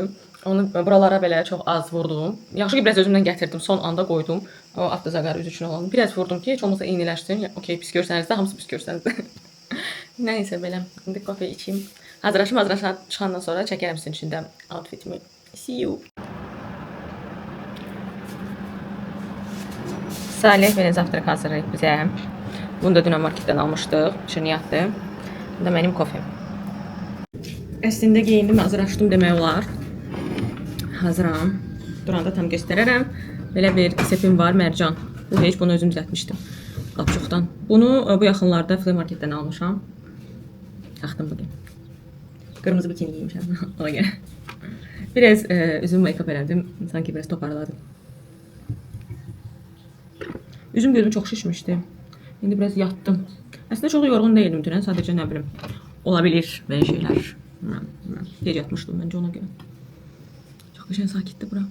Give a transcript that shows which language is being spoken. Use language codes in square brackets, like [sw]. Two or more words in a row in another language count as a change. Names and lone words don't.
[az] Onu buralara belə çox az vurdum. Yaxşı ki, biraz özümdən gətirdim, son anda qoydum. O avtozaqarı üzü üçün olanı. Biraz vurdum ki, heç olmasa eyniləşsin. Okey, pis görsəniz də, hamısı pis görsəniz də. Nəysə belə, indi kofe içeyim. Hazırlaşım çıxandan sonra çəkərəm sizin üçün də outfitimi. [en] See you. [az] Salih belə zavtrak hazırlayıb bizə. Bunu da dünən marketdən almışdıq. Şirniyyatdır. Bu da mənim kofem. Əslində geyindim, hazırlaşdım demək olar. Hazıram. Duranda tam göstərərəm. Belə bir sepim var, mərcan. Bu heç bunu özüm düzəltmişdim. Qapçıqdan. Bunu bu yaxınlarda [en] flea marketdən [az] almışam. Taxdım bugün. Qırmızı bikini giymişəm. Ona görə. Biraz üzüm make-up elədim. Sanki biraz toparladım. Üzüm gözüm çox şişmişdi. İndi biraz yatdım. Əslində çox yorğun değildim dünən. Sadəcə nə bilim, ola bilir belə şeylər. Gec yatmışdım məncə ona görə. Çox qəşəng sakitdir bura.